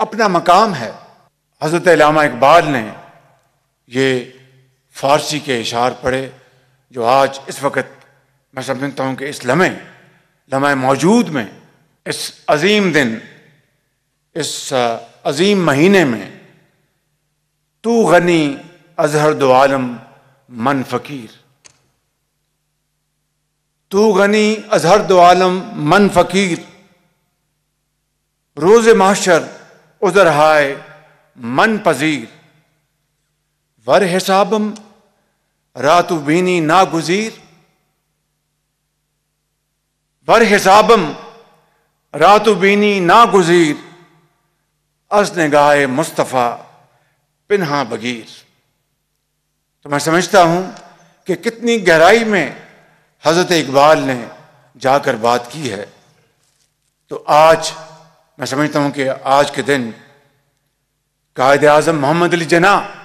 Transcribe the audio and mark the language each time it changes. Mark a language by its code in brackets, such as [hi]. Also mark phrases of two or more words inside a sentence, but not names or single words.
[ur] اپنا مقام ہے، حضرت علامہ اقبال نے یہ فارسی کے اشعار پڑھے جو آج اس وقت میں سمجھتا ہوں کہ اس لمحہ موجود میں، اس عظیم دن، اس عظیم مہینے میں، [fa] تو غنی از ہر دو عالم من فقیر، تو غنی از ہر دو عالم من فقیر، روز محشر عذر ہائے من پذیر، ور حسابم راتو بینی ناگزیر، ور حسابم راتو بینی ناگزیر، از نگاہ مصطفیٰ پنہا بگیر۔ [ur] تو میں سمجھتا ہوں کہ کتنی گہرائی میں حضرت اقبال نے جا کر بات کی ہے۔ تو آج میں سمجھتا ہوں کہ آج کے دن قائد اعظم محمد علی جناح،